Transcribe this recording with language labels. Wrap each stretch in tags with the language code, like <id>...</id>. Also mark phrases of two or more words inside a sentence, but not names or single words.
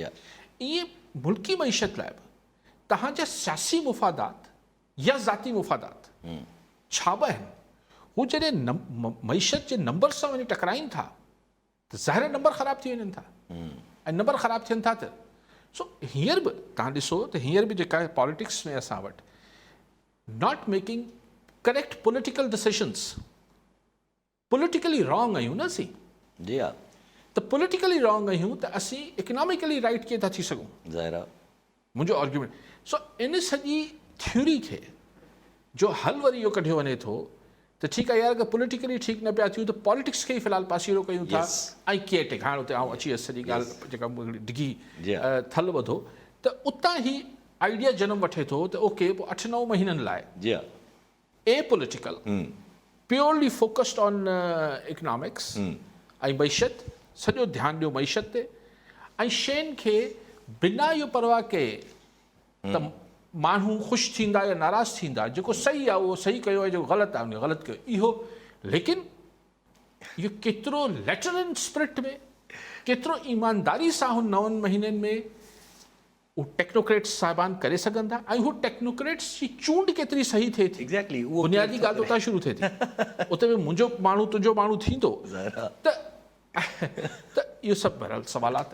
<sd>ईअं मुल्की मईशत लाइ बि तव्हांजा सियासी मुफ़ादात या ज़ाती मुफ़ादात छा बि आहिनि, हू जॾहिं मईशत जे नंबर सां वञी टकराइनि था त ज़ाहिर नंबर ख़राबु थी वञनि था, ऐं नंबर ख़राबु थियनि था त हींअर बि तव्हां ॾिसो त हींअर बि जेका आहे पॉलिटिक्स में असां वटि</sd> <en>not making correct political decisions, politically wrong</en> <sd>आहियूं न असीं, त</sd> <en>politically wrong</en> <sd>आहियूं त असीं</sd> <en>economically right</en> <sd>कीअं था थी सघूं? ज़ाहिर आहे मुंहिंजो आर्ग्यूमेंट। इन सॼी थ्योरी खे जो हल वरी इहो कढियो वञे थो त ठीकु आहे यार, अगरि पॉलिटिकली ठीकु न पिया थियूं त पॉलिटिक्स खे ई फ़िलहाल पासीरो कयूं था, ऐं</sd> <en>care take,</en> <sd>हाणे उते आउं अची वियसि सॼी ॻाल्हि जेका डिघी थल ॿधो, त उतां ई आइडिया जनम वठे थो त ओके पोइ 8 9 महीननि लाइ</sd> <en>a political purely focused on economics</en> <sd>ऐं मईशत, सॼो ध्यानु ॾियो मईशत ते, ऐं शयुनि खे बिना इहो परवाह कए त माण्हू ख़ुशि थींदा या नाराज़ थींदा, जेको सही आहे उहो सही कयो आहे, जेको ग़लति आहे उन ग़लति कयो, इहो। लेकिन इहो केतिरो</sd> <en>lateral spirit</en> <sd>में, केतिरो ईमानदारी सां हुन 9 महीननि में उहो टेक्नोक्रेट्स साहिबान करे सघनि था, ऐं हू टेक्नोक्रेट्स जी चूंड केतिरी सही थिए थी। एग्ज़ैक्टली, उहो बुनियादी ॻाल्हि उतां शुरू थिए थी, उते बि मुंहिंजो माण्हू तुंहिंजो माण्हू थींदो, त इहो सभु बहरहाल सवालात।</sd>